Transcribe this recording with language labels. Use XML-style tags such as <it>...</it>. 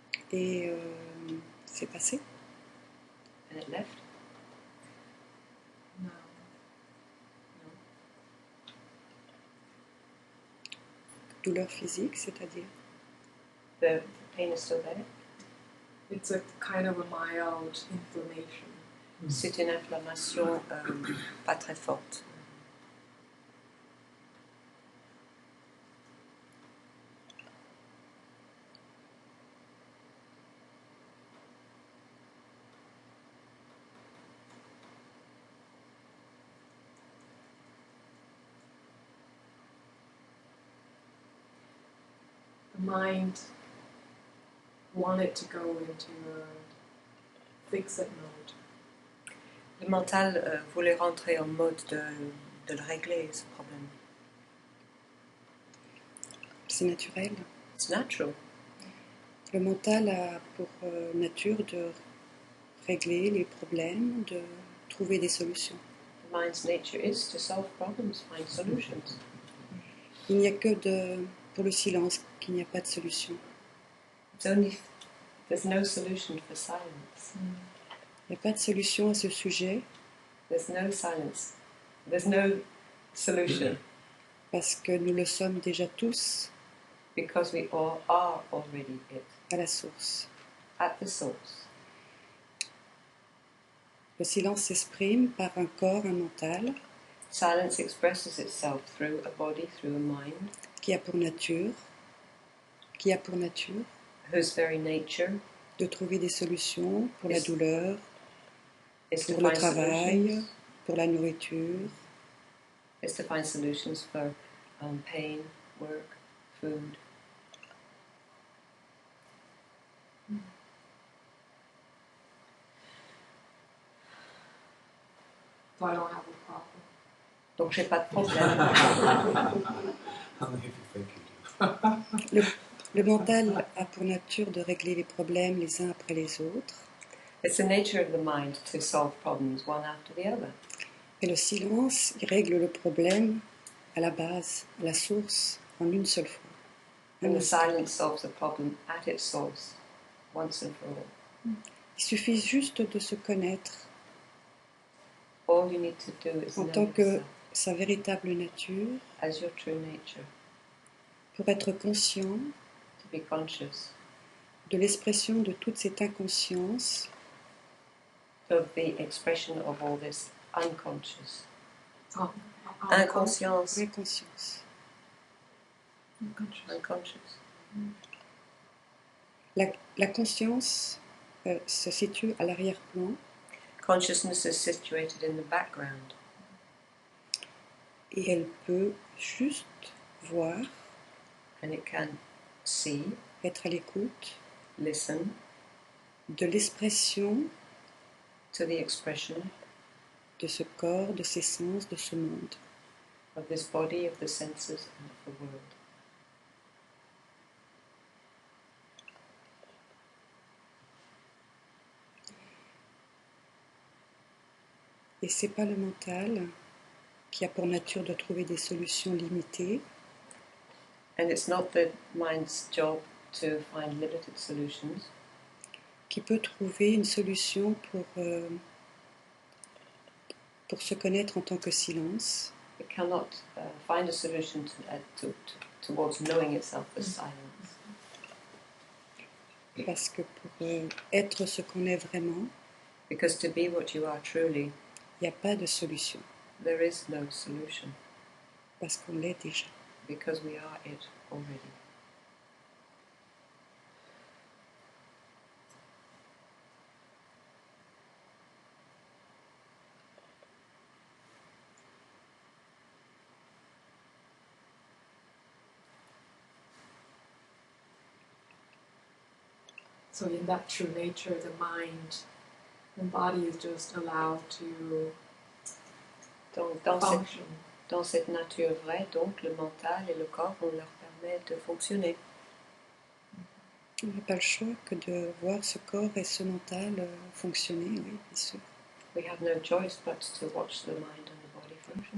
<fr>Et c'est passé.</fr> <en>And it left. No.</en> <fr>Douleur physique, c'est-à-dire</fr> <en>The pain is still there. It's a kind of a mild inflammation.</en> <fr>C'est une inflammation pas très forte.</fr> <en>The mind wanted to go into a fix-it mode.</en> <fr>Le mental voulait rentrer en mode de le régler, ce problème. c'est naturel.</fr> <en>It's natural.</en> <fr>Le mental a pour nature de régler les problèmes, de trouver des solutions.</fr> <en>The mind's nature is to solve problems, find solutions.</en> <fr>Il n'y a que pour le silence qu'il n'y a pas de solution.</fr> <en>There's no solution for silence.</en> <fr>Il n'y a pas de solution à ce sujet</fr> <en>There's no silence. There's no solution</en> <fr>parce que nous le sommes déjà tous</fr> <en>because we all are already it,</en> <fr>à la source.</fr> <en>at the source.</en> <fr>Le silence s'exprime par un corps, un mental,</fr> <en>Silence expresses itself through a body, through a mind,</en> <fr>qui a pour nature</fr> <en>whose very nature</en> <fr>de trouver des solutions pour la</fr> <en>Yes.</en> <fr>douleur,</fr> <en>is to</en> <fr>pour le</fr> <en>find</en> <fr>travail,</fr> <en>solutions.</en> <fr>pour la nourriture,</fr> <en>Is to find solutions for pain, work, food. So I don't have a problem.</en> <fr>Donc j'ai pas de problème.</fr> <en>Only if you think you do.</en> <fr>Le mental a pour nature de régler les problèmes les uns après les autres.</fr> <en>It's the nature of the mind to solve problems one after the other.</en> <fr>Et le silence, il règle le problème à la base, à la source, en une seule fois.</fr> <en>And the silence solves the problem at its source, once and for all.</en> <fr>Il suffit juste de se connaître</fr> <en>All you need to do is</en> <fr>en</fr> <en>know</en> <fr>tant que</fr> <en>yourself</en> <fr>sa véritable nature,</fr> <en>as your true nature,</en> <fr>pour être conscient</fr> <en>to be conscious</en> <fr>de l'expression de toute cette inconscience</fr> <en>of the expression of all this unconscious. Unconscious.</en> <fr>Inconscience.</fr> <en>Unconscious.</en> <fr>La conscience se situe à l'arrière-plan</fr> <en>Consciousness is situated in the background,</en> <fr>et elle peut juste voir,</fr> <en>and it can see,</en> <fr>être à l'écoute</fr> <en>listen</en> <fr>de l'expression</fr> <en>to the expression</en> <fr>de ce corps, de ces sens, de ce monde.</fr> <en>of this body, of the senses, and of the world.</en> <fr>Et c'est pas le mental qui a pour nature de trouver des solutions limitées,</fr> <en>And it's not the mind's job to find limited solutions,</en> <fr>qui peut trouver une solution pour se connaître en tant que silence,</fr> <en>it cannot find a solution towards knowing itself as silence.</en> <fr>parce que pour être ce qu'on est vraiment,</fr> <en>Because to be what you are truly,</en> <fr>il n'y a pas de solution,</fr> <en>there is no solution,</en> <fr>parce qu'on l'est déjà.</fr> <en>because we are it already. So in that true nature, the mind and body is just allowed to</en> <fr>Donc,</fr> <en>function.</en> <fr>dans cette nature vraie, donc, le mental et le corps, on leur permet de fonctionner. On n'a pas le choix que de voir ce corps et ce mental fonctionner, oui, bien sûr.</fr> <en>We have no choice but to watch the mind and the body function.</en>